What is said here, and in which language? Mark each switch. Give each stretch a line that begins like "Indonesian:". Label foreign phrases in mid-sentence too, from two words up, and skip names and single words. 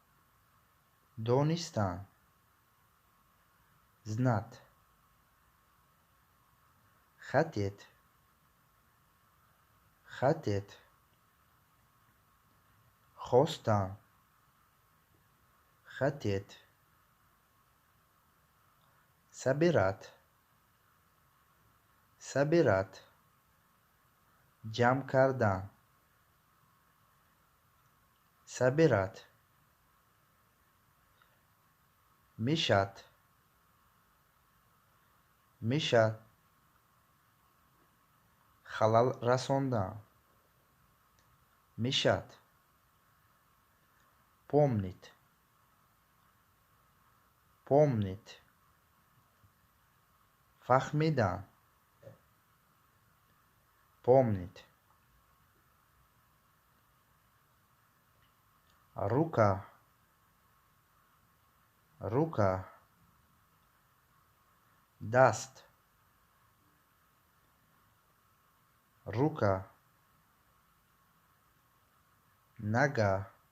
Russian: دانستن знать хотеть хотеть خواستن хотеть собирать собирать
Persian: جمع کردن
Russian: собирать мешать мешать
Persian: خلل رساندن
Russian: мешать помнить помнить فهمیدن помнить рука рука даст рука нога